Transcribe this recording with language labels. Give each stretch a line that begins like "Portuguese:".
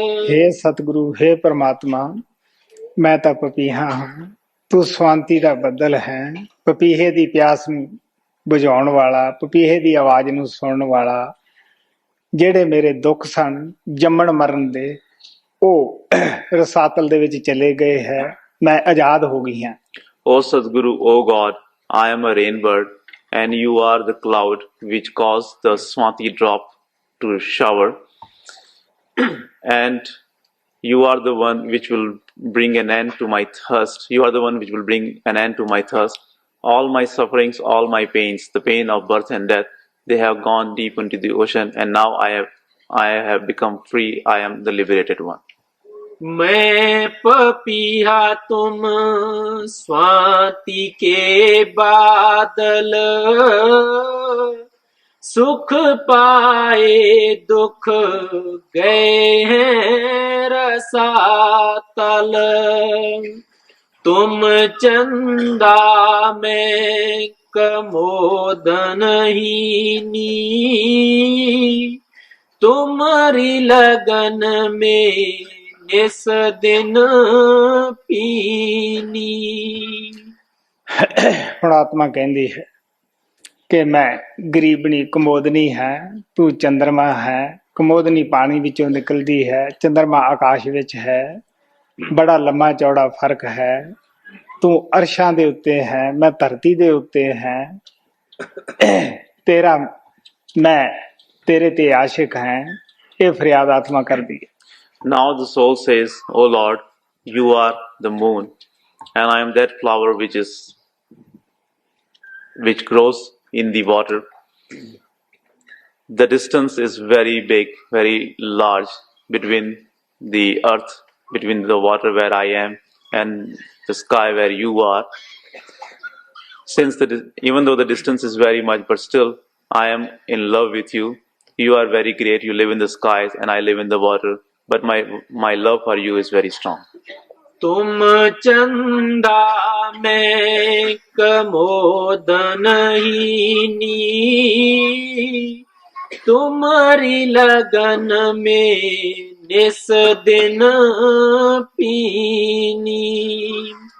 Hindi: हे सतगुरु, हे परमात्मा, मैं
Punjabi: ਤਾਂ ਪਪੀਹਾ ਹਾਂ, ਤੂੰ ਸ਼ਾਂਤੀ ਦਾ ਬੱਦਲ ਹੈ। ਪਪੀਹੇ ਦੀ ਪਿਆਸ ਨੂੰ ਬੁਝਾਉਣ ਵਾਲਾ, ਪਪੀਹੇ ਦੀ ਆਵਾਜ਼ ਨੂੰ ਸੁਣਨ ਵਾਲਾ। ਜਿਹੜੇ ਮੇਰੇ ਦੁੱਖ ਸਨ ਜੰਮਣ ਮਰਨ ਦੇ, ਉਹ ਰਸਾਤਲ ਦੇ ਵਿੱਚ ਚਲੇ ਗਏ ਹੈ। ਮੈਂ ਆਜ਼ਾਦ ਹੋ ਗਈ ਹਾਂ।
English: O Sadguru, O God, I am a rainbird and you are the cloud which caused the Swati drop to shower, and you are the one which will bring an end to my thirst. You are the one which will bring an end to my thirst. All my sufferings, all my pains, the pain of birth and death, they have gone deep into the ocean, and now I have become free. I am the liberated one.
Hindi: मैं पपीहा तुम स्वाति के बादल, सुख पाए दुख गए हैं रसातल। तुम चंदा में कमोदन हीनी, तुम्हारी लगन में निस दिन पीनी।
Punjabi: ਹੁਣ ਆਤਮਾ ਕਹਿੰਦੀ ਹੈ ਕਿ ਮੈਂ ਗਰੀਬਣੀ ਕਮੋਦਨੀ ਹੈ, ਤੂੰ ਚੰਦਰਮਾ ਹੈ। ਕਮੋਦਨੀ ਪਾਣੀ ਵਿੱਚੋਂ ਨਿਕਲਦੀ ਹੈ, ਚੰਦਰਮਾ ਆਕਾਸ਼ ਵਿੱਚ ਹੈ। ਬੜਾ ਲੰਮਾ ਚੌੜਾ ਫਰਕ ਹੈ। ਤੂੰ ਅਰਸ਼ਾਂ ਦੇ ਉੱਤੇ ਹੈ, ਮੈਂ ਧਰਤੀ ਦੇ ਉੱਤੇ ਹੈ। ਤੇਰਾ ਮੈਂ ਤੇਰੇ ਤੇ ਆਸ਼ਿਕ ਹੈ। ਇਹ ਫਰਿਆਦ ਆਤਮਾ ਕਰਦੀ ਹੈ।
English: Now the soul says, O Lord, you are the moon, and I am that flower which grows in the water. The distance is very big, very large between the earth, between the water where I am and the sky where you are. Even though the distance is very much, but still I am in love with you. You are very great. You live in the skies and I live in the water. But my love for you is very strong.
Hindi: तुम चंदा मैं कमोदन हीनी, तुम्हारी लगन में निस दिन पीनी।